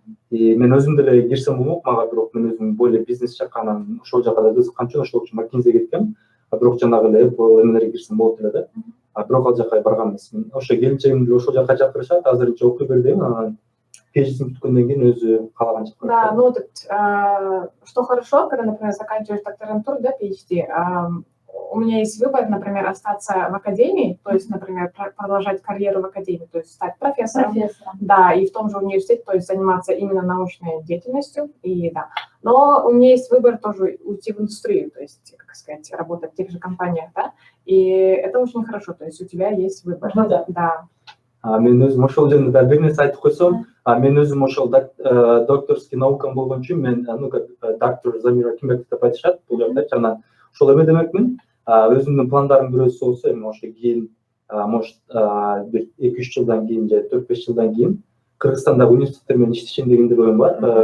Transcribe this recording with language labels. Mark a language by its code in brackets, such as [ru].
[ky] Мен өзүм деле кирсем болмок, мага бирок мен өзүм более бизнес жакканан ошол жака да кызыккан үчүн ошол үчүн McKinsey'ге кеткем. Бирок жанагы эле Apple эмелерге кирсем болот эле да. Бирок ал жака барган эмесмин. Ошо келинчегим деле ошол жака чакырышат, азырынча окуй бер дейм, анан PhD'ни бүткөндөн кийин өзү каалаган жака. [ru] Да, ну вот, что хорошо, когда, например, заканчиваешь докторантуру, да, PhD, у меня есть выбор, например, остаться в академии, то есть, например, продолжать карьеру в академии, то есть стать профессором. Да, и в том же университете, то есть заниматься именно научной деятельностью, и да. Но у меня есть выбор тоже уйти в индустрию, то есть, как сказать, работать в тех же компаниях, да, и это очень хорошо, то есть у тебя есть выбор. Да. [ky] Мен өзүм ошол жөнүндө да бир нерсе айтып койсом, мен өзүм ошол докторский наукам болгон үчүн мен доктор Замир Акимбеков деп айтышат бул жакта. Анан ошол эме демекмин, өзүмдүн пландарымдын бирөөсү болсо эми ошо кийин может бир 2-3 жылдан кийин же 4-5 жылдан кийин Кыргызстандагы университеттер менен иштешем деген деле оюм бар.